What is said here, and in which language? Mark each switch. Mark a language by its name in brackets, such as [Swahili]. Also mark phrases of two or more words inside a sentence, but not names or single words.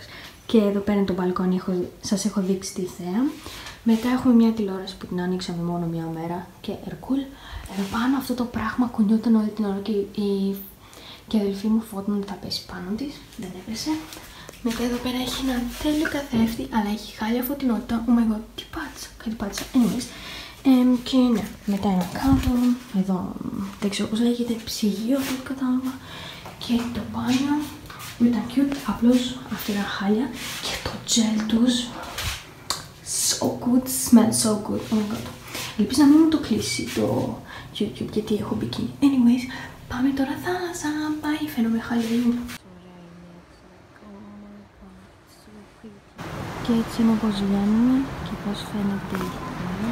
[Greek] Και εδώ πέρα είναι το μπαλκόνι, σας έχω δείξει τη θέα. Μετά έχουμε μια τηλεόραση που την ανοίξαμε μόνο μια μέρα και ερκούλ. Εδώ πάνω αυτό το πράγμα κουνιόταν όλη την ώρα και η αδελφή μου φώτινα ότι θα πέσει πάνω της, δεν έπεσε. Μετά εδώ πέρα έχει ένα τέλειο καθρέφτη, αλλά έχει χάλια φωτεινότητα. [English] Oh my god, [Greek] τι πάτησα, κάτι πάτησα. Anyways, και ναι, μετά ένα κάδο, εδώ δεν ξέρω πώς λέγεται, ψυγείο, αυτό το κατάλαβα. Και το μπάνιο που ήταν cute, απλώς αυτή ήταν χάλια. Και το gel τους, [English] so good, smells so good, oh my god. [Greek] Ελπίζω να μην μου το κλείσει το YouTube γιατί έχω μπικίνι. Anyways, πάμε τώρα θάλασσα, πάει, φαίνομαι χαλή. Και έτσι είναι όπως βγαίνουμε και πώς φαίνεται η θέα.